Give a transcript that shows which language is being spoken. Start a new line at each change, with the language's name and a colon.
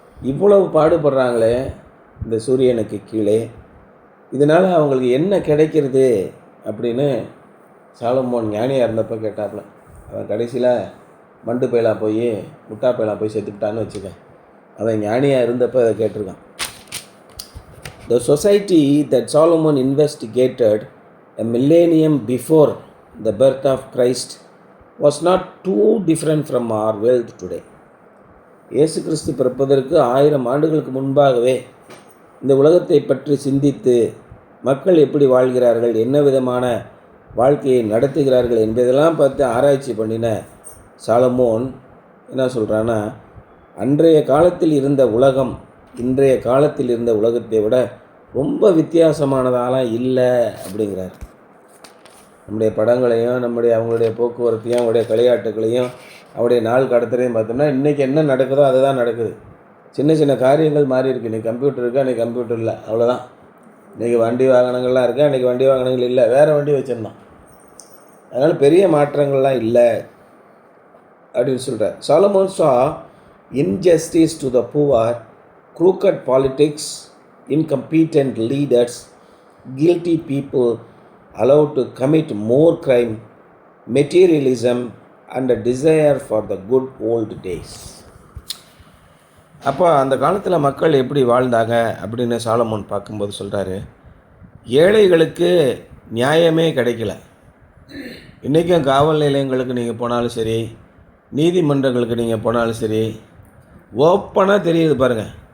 Tamil: இவ்வளவு பாடுபடுறாங்களே இந்த சூரியனுக்கு கீழே, இதனால் அவங்களுக்கு என்ன கிடைக்கிறது அப்படின்னு சாலமோன் ஞானியாக இருந்தப்போ கேட்டாப்புல. அவன் கடைசியில் மண்டு பயிலாக போய் முட்டா பயிலாக போய் செத்துக்கிட்டான்னு வச்சுக்க. அவன் ஞானியாக இருந்தப்போ அதை கேட்டிருக்கான்.
English: The society that Solomon investigated a millennium before the birth of Christ was not too different from our world today.
Tamil: இயேசு கிறிஸ்து பிறப்பதற்கு 1000 ஆண்டுகளுக்கு முன்பாகவே இந்த உலகத்தை பற்றி சிந்தித்து மக்கள் எப்படி வாழ்கிறார்கள், என்ன விதமான வாழ்க்கையை நடத்துகிறார்கள் என்பதெல்லாம் பார்த்து ஆராய்ச்சி பண்ணின சாலமோன் என்ன சொல்கிறான்னா, அன்றைய காலத்தில் இருந்த உலகம் இன்றைய காலத்தில் இருந்த உலகத்தை விட ரொம்ப வித்தியாசமானதாலாம் இல்லை அப்படிங்கிறார். நம்முடைய படங்களையும் அவங்களுடைய போக்குவரத்தையும் அவங்களுடைய விளையாட்டுகளையும் அவருடைய நாள் கடத்துறையும் பார்த்தோம்னா இன்றைக்கி என்ன நடக்குதோ அதுதான் நடக்குது. சின்ன சின்ன காரியங்கள் மாறி இருக்குது. இன்றைக்கி கம்ப்யூட்டர் இருக்குது, அன்றைக்கி கம்ப்யூட்டர் இல்லை, அவ்வளோதான். இன்றைக்கி வண்டி வாகனங்கள்லாம் இருக்குது, அன்றைக்கி வண்டி வாகனங்கள் இல்லை, வேறு வண்டி வச்சுருந்தோம். அதனால் பெரிய மாற்றங்கள்லாம் இல்லை அப்படின்னு சொல்கிறார்.
English: Solomon saw injustice to the poor, crooked politics, incompetent leaders, guilty people allowed to commit more crime, materialism and a desire for the good old days.
Tamil: அப்போ அந்த காலத்தில் மக்கள் எப்படி வாழ்ந்தாங்க அப்படின்னு சாலமோன் பார்க்கும்போது சொல்கிறாரு, ஏழைகளுக்கு நியாயமே கிடைக்கல. இன்றைக்கும் காவல் நிலையங்களுக்கு நீங்கள் போனாலும் சரி, நீதிமன்றங்களுக்கு நீங்கள் போனாலும் சரி, ஓப்பனாக தெரியுது பாருங்கள்.